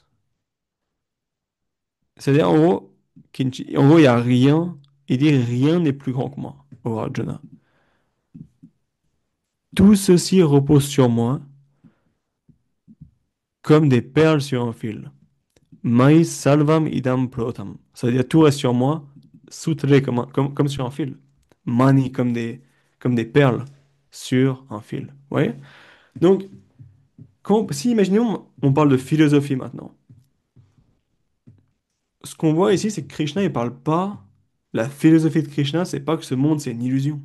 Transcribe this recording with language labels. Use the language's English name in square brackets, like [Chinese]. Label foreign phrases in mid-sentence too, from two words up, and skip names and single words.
[French] C'est-à-dire, en gros, en gros, il n'y a rien. Il dit rien n'est plus grand que moi, au Arjuna. Tout ceci repose sur moi comme des perles sur un fil. [Sanskrit] मयि सर्वम् इदं प्रोतम्. [French] C'est-à-dire, tout reste sur moi, souterré comme sur un fil. Mani comme des perles sur un fil. Vous voyez? Donc, si imaginons, on parle de philosophie maintenant. Ce qu'on voit ici, c'est que Krishna, il parle pas La philosophie de Krishna, c'est pas que ce monde, c'est une illusion.